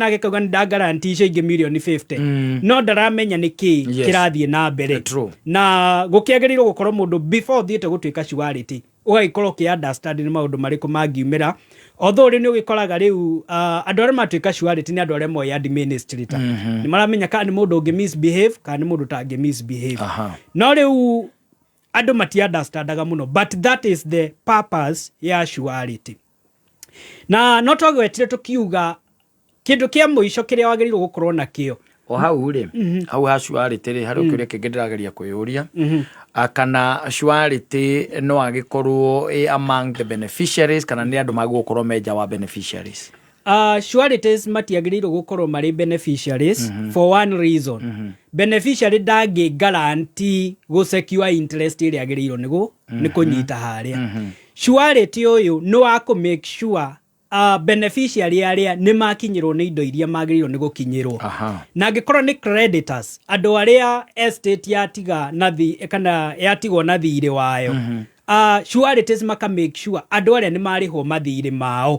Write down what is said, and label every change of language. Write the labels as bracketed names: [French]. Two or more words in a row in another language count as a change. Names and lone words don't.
[Kikuyu] nake kauga nĩ nda guarantee icio ingĩ milioni 50 no ndaramenya nĩkĩ kĩrathiĩ na mbere na gũkĩagĩrĩirwo gũkorwo mũndũ before thiĩte gũtuĩka surety ũgagĩkorwo kĩ understand nĩ maũndũ marĩkũ mangiumĩra although rĩu nĩ ũgĩkoraga rĩu andũ arĩa matuĩka surety nĩ andũ arĩa moĩ administrator nĩ maramenya kana nĩ mũndũ ũngĩ misbehave kana nĩ mũndũ tangĩ misbehave no rĩu andũ mati understandaga mũno [English] but that is the purpose [Kikuyu] ya surety. Na no twagwetire tukiuga kĩndũ kĩa mũico kĩrĩa wagĩrĩirwo gũkorwo nakĩo o hau rĩ hau ha surety rĩ harĩ ũkĩũria kĩngĩ ndĩrageria kwĩyũria kana surety no agĩkorwo [English] among the beneficiaries [Kikuyu] kana nĩ andũ magũkorwo menja wa beneficiaries. Sureties matiagĩrĩirwo gũkorwo marĩ beneficiaries [English] for one reason. [Kikuyu] Beneficiary ndangĩ guarantee gũsecure interest ĩrĩa agĩrĩirwo nĩ kũnyita harĩa. Surety ũyũ nĩ wa kũ [English] make sure [Kikuyu] beneficiary arĩa nĩ makinyĩrwo nĩ indo iria magĩrĩirwo nĩ gũkinyĩrwo. Na angĩkorwo nĩ creditors andũ arĩa estate yatiga na kana yatigwo na thirĩ wayo sureties maka [English] make sure [Kikuyu] andũ arĩa nĩ marĩhwo mathirĩ mao.